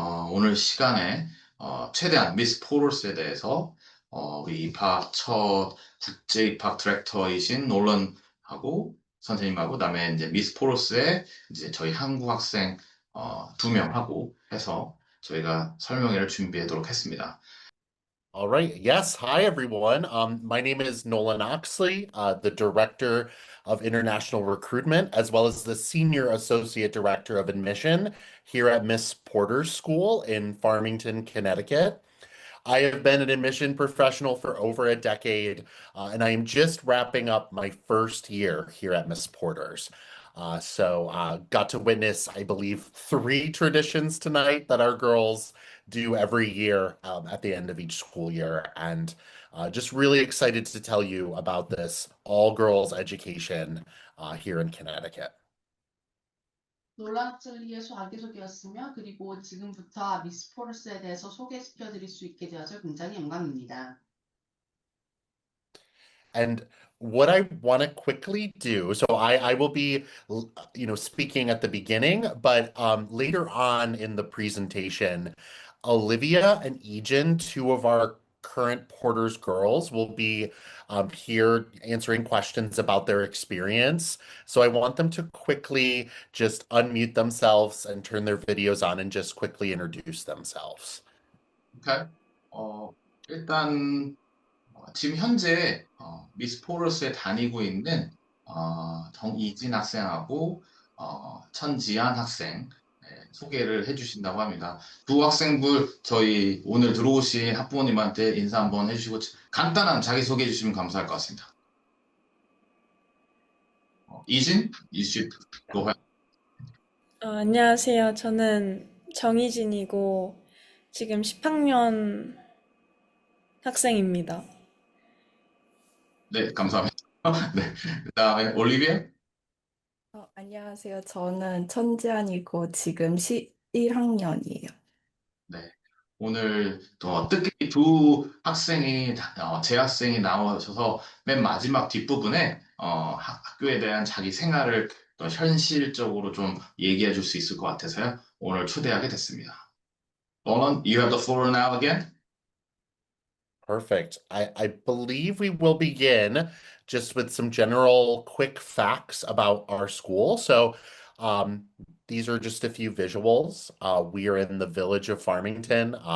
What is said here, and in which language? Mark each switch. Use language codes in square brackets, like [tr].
[ko] 오늘 시간에, 최대한 미스 포터스에 대해서, 우리 입학 첫 국제 입학 디렉터이신 놀런하고, 선생님하고, 그다음에 이제 미스 포터스의 이제 저희 한국 학생, 두 명하고 해서 저희가 설명회를 준비하도록 했습니다. [en] All right. Yes. Hi, everyone. My name is Nolan Oxley, the Director of International Recruitment, as well as the Senior Associate Director of Admission here at Miss Porter's School in Farmington, Connecticut. I have been an admission professional for over a decade, and I am just wrapping up my first year here at Miss Porter's. Got to witness, I believe, three traditions tonight that our girls do every year at the end of each school year. And just really excited to tell you about this all girls education here in Connecticut. [ko] 놀란 젤리의 자기소개였으며 그리고 지금부터 미스 포러스에 대해서 소개시켜 드릴 수 있게 되어서 굉장히 영광입니다. [en] And what I want to quickly do, so I will be, speaking at the beginning, but later on in the presentation, Olivia and Ejin, two of our current Porter's girls, will be here answering questions about their experience. So I want them to quickly just unmute themselves and turn their videos on and just quickly introduce themselves. Okay. [ko] 일단 지금 현재 미스 포러스에 다니고 있는 정이진 학생하고 천지한 학생 네, 소개를 해주신다고 합니다. 두 학생분 저희 오늘 들어오신 학부모님한테 인사 한번 해주시고 간단한 자기소개 해주시면 감사할 것 같습니다. 이진, 이슈, 고 안녕하세요. 저는 정희진이고 지금 10학년 학생입니다. 네, 감사합니다. 네, 그다음에 올리비아. 안녕하세요. 저는 천지안이고 지금 11학년이에요. 네. 오늘 더 뜻깊이 두 학생이, 재학생이 나오셔서 맨 마지막 뒷부분에 학교에 대한 자기 생활을 더 현실적으로 좀 얘기해 줄 수 있을 것 같아서요. 오늘 초대하게 됐습니다. [en] Nolan, you have the floor now again. Perfect. I believe we will begin just with some general quick facts about our school. Um, these are just a few visuals. We are in the village of Farmington.